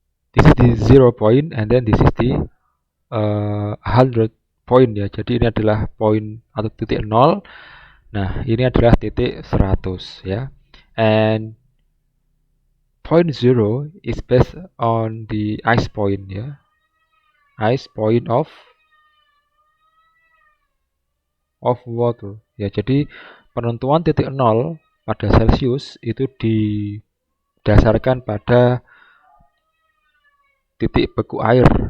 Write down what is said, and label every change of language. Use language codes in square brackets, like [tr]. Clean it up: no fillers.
[en] This is the 0 point, and then this is the 100 point ya. [id] Jadi ini adalah poin atau titik 0. Nah, ini adalah titik 100 ya. [en] And point 0 is based on the ice point ya. Ice point of water ya. [id] Jadi penentuan titik 0 pada Celsius itu didasarkan pada titik beku air.